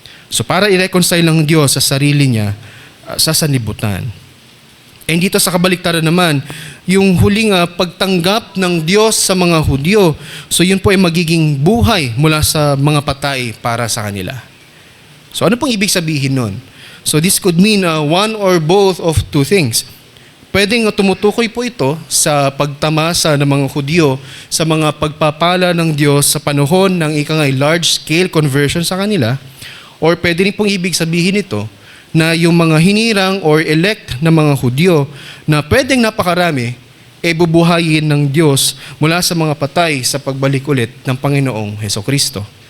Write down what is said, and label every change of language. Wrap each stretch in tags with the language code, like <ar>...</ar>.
<tl>So para i-reconcile ng Diyos sa sarili niya sa sanlibutan. And dito sa kabaliktaran naman, yung huling pagtanggap ng Diyos sa mga Hudyo, so yun po ay magiging buhay mula sa mga patay para sa kanila. So ano pong ibig sabihin nun?</tl> <en>So this could mean one or both of two things.</en> <tl>Pwedeng tumutukoy po ito sa pagtamasa ng mga Hudyo sa mga pagpapala ng Diyos sa panahon ng large-scale conversion sa kanila, or pwede rin pong ibig sabihin ito na yung mga hinirang or elect na mga Hudyo na pwedeng napakarami, bubuhayin ng Diyos mula sa mga patay sa pagbalik ulit ng Panginoong Hesukristo.</tl>